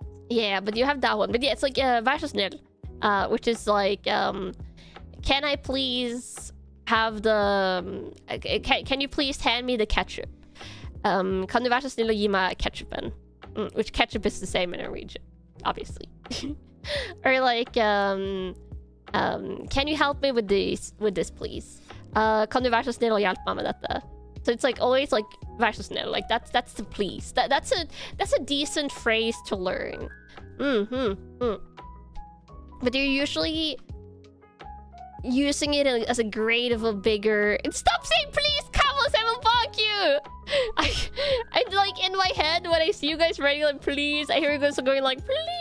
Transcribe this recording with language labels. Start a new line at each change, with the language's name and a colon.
English: Yeah, but you have that one. But yeah, it's like
Norwegian: vær så snill,
English: which is like can I please have the can you please hand me the ketchup?
Norwegian: Kan du være så snill å gi meg ketchupen?
English: Which ketchup is the same in Norwegian, obviously. Or like can you help me with this please?
Norwegian: Kan du være så snill å hjelpe meg med dette?
English: So it's like always like
Norwegian: vær så snill,
English: like that's the please. That's a decent phrase to learn. But you're usually using it as a grade of a bigger. And stop saying please, Carlos, I will bonk you. I'm like in my head when I see you guys writing like please, I hear you guys going like please.